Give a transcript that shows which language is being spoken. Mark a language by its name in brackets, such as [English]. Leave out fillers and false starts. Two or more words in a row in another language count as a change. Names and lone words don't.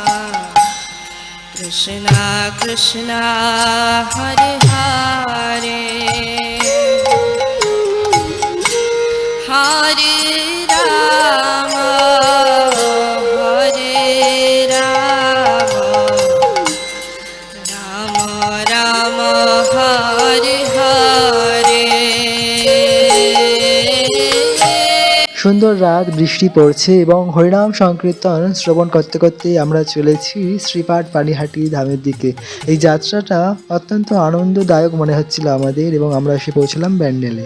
[Sanskrit] कृष्ण कृष्ण हरे हरे हरे राम हरे राम राम राम हरे हरे [Bangla] সুন্দর রাত, বৃষ্টি পড়ছে এবং হরিনাম সংকীর্তন শ্রবণ করতে করতে আমরা চলেছি শ্রীপাঠ পানিহাটি ধামের দিকে। এই যাত্রাটা অত্যন্ত আনন্দদায়ক মনে হচ্ছিল আমাদের এবং আমরা এসে পৌঁছলাম ব্যান্ডেলে।